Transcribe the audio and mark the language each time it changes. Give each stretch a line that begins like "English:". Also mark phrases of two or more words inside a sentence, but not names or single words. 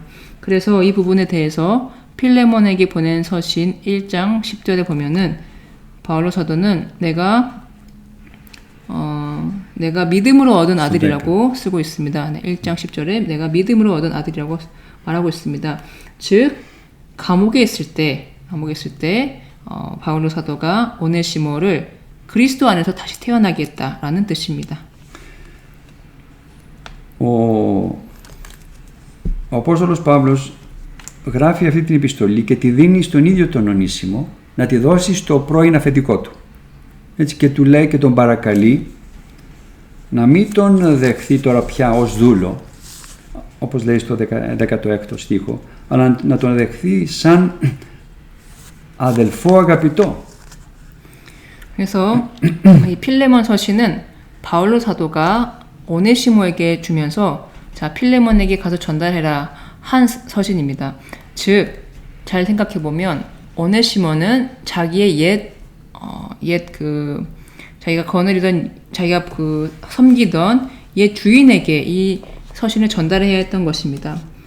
Korean: 그래서 이 부분에 대해서 필레몬에게 보낸 서신 1장 10절에 보면은 바울로 사도는 내가 믿음으로 얻은 아들이라고 쓰고 있습니다. 네, 1장 10절에 내가 믿음으로 얻은 아들이라고 말하고 있습니다. 즉 감옥에 있을 때 바울로 사도가 오네시모를 그리스도 안에서 다시 태어나게 했다라는 뜻입니다.
Greek: Ο Απόστολος Παύλος γράφει αυτή την επιστολή και τη δίνει στον ίδιο τον Ονίσιμο να τη δώσει στο πρώην αφεντικό του. Έτσι και του λέει και τον παρακαλεί να μην τον δεχθεί τώρα πια ως δούλο, όπως λέει στο 16ο στίχο, αλλά να τον δεχθεί σαν αδελφό αγαπητό.
Korean: 그래서 이 필레몬 서신은 바울로 사도가 오네시모에게 주면서 자 필레몬에게 가서 전달해라 한 서신입니다. 즉 잘 생각해 보면 오네시모는 자기의 자기가 거느리던 자기가 섬기던 옛 주인에게 이 서신을 전달해야 했던 것입니다.